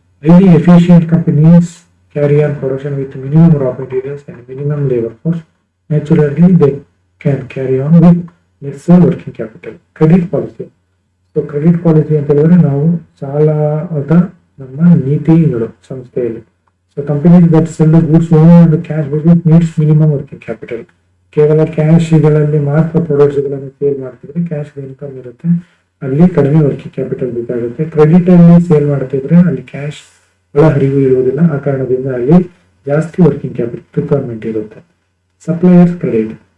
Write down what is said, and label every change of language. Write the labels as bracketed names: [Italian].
[English] Highly efficient companies carry on production with minimum raw materials and minimum labor force. Naturally, they can carry on with lesser working capital. Credit policy. [Kannada] So credit policy ಅಂತ ಹೇಳಿದ್ರೆ ನಾವು ಸಾಲದ ನಮ್ಮ ನೀತಿಗಳು ಸಂಸ್ಥೆಯಲ್ಲಿ. [English] So companies that sell the goods only on the cash basis needs minimum working capital. [Kannada] ಕೇವಲ ಕ್ಯಾಶ್ಗಳಲ್ಲಿ ಮಾತ್ರ products ಗಳನ್ನು ಸೇಲ್ ಮಾಡ್ತಿದ್ರೆ ಕ್ಯಾಶ್ ಇನ್ಕಮ್ ಇರುತ್ತೆ, ಅಲ್ಲಿ ಕಡಿಮೆ ವರ್ಕಿಂಗ್ ಕ್ಯಾಪಿಟಲ್ ಬೇಕಾಗುತ್ತೆ. ಕ್ರೆಡಿಟ್ ಅಲ್ಲಿ ಸೇಲ್ ಮಾಡ್ತಿದ್ರೆ ಅಲ್ಲಿ ಕ್ಯಾಶ್ ಒಳ ಹರಿವು ಇರುವುದಿಲ್ಲ, ಆ ಕಾರಣದಿಂದ ಅಲ್ಲಿ ಜಾಸ್ತಿ ವರ್ಕಿಂಗ್ ಕ್ಯಾಪಿಟಲ್ ರಿಕ್ವೈರ್ಮೆಂಟ್ ಇರುತ್ತೆ. Suppliers credit.